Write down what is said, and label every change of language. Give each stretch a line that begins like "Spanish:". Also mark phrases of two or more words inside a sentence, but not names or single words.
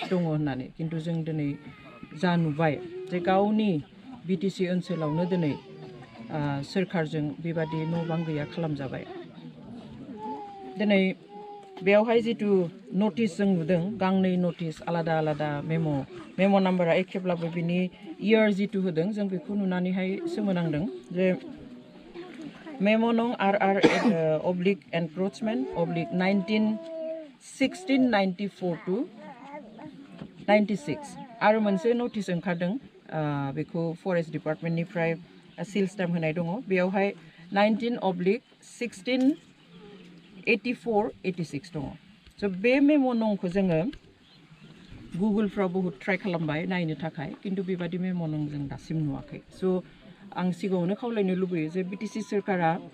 Bodo: दङ होननानै किन्तु जों दिनै जा नुबाय जे गावनि बिटिसि ओनसोलावनो दिनै सोरखारजों बेबादि न' बां गैया खालामजाबाय दिनै बेयावहाय जितु नटिस जों नुदों गांनै नटिस आलादा आलादा मेम' नाम्बारा एखेब्लाबो बिनि इयार जितु होदों जों बेखौ नुनानैहाय सोमोनांदों जे मेम' नं
English: RR oblique encroachment oblique 1694 to
Bodo: 96 आरो मोनसे नटिस ओंखारदों बेखौ
English: Forest Departmentनिफ्राय seal stamp
Bodo: होनाय दङ बेयावहाय 19/16/1684-86 दङ स' बे मेम' नंखौ जोङो गुगोलफ्राव बहुत ट्राइ खालामबाय नायनो थाखाय किन्तु बेबादि मेम' नं जों दासिम नुवाखै स' आं सिगाङावनो खावलायनो लुबैयो जे बिटिसि सोरखारा